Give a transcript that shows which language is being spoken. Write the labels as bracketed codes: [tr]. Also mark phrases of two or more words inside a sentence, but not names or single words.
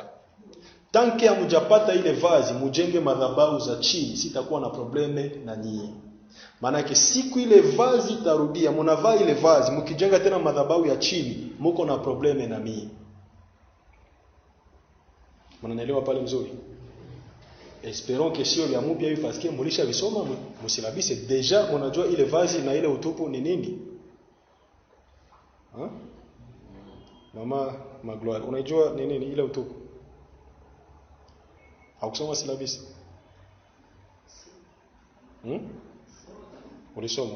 [sw] Tanki hamjapata ile vazi, mujenge madhabahu za chini, sitakuwa na probleme na nyinyi. Maana yake siku ile vazi tarudia, mnavaa ile vazi, mkijenga tena madhabahu ya chini, mko na probleme na mimi. Mnanielewa pale mzuri? [fr] Espérons que [sw] sio vya mpya hivi [fr] parce que [sw] mulisha visoma msilabise deja mnajua ile vazi na ile utupu ni nini? Mama Magloire, unajua ni nini ile utupu? Haukusoma silabisi? Ulisoma?